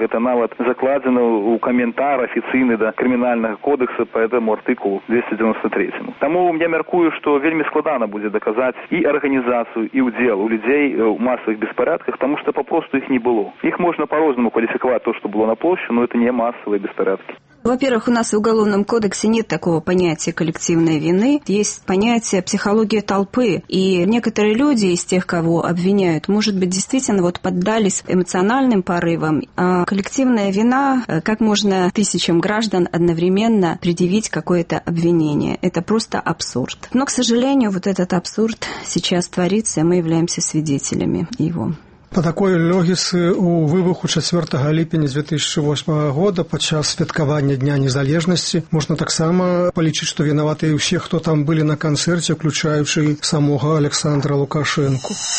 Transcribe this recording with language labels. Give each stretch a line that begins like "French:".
Belarusian: Гэта нават закладзена ў каментар афіцыйны да крымінальнага кодэкса па гэтаму артыкулу 293. Таму я мяркую, што вельмі складана будзе даказаць і арганізацыю, і ўдзел у людзей у масавых беспарадках, таму што папросту іх не было. Іх можна па-рознаму кваліфікаваць то, што было на плошчы, но гэта не масавыя беспарадкі.
Russian: Во-первых, у нас в Уголовном кодексе нет такого понятия коллективной вины. Есть понятие психология толпы. И некоторые люди из тех, кого обвиняют, может быть, действительно вот поддались эмоциональным порывам. А коллективная вина, как можно тысячам граждан одновременно предъявить какое-то обвинение? Это просто абсурд. Но, к сожалению, вот этот абсурд сейчас творится, и мы являемся свидетелями его.
Belarusian: Па такой логіцы ў выбуху 4 ліпеня 2008 года падчас святкавання Дня Незалежнасці можна таксама палічыць, што вінаватыя ўсе, хто там былі на канцэрце, уключаючы самога Александра Лукашэнку.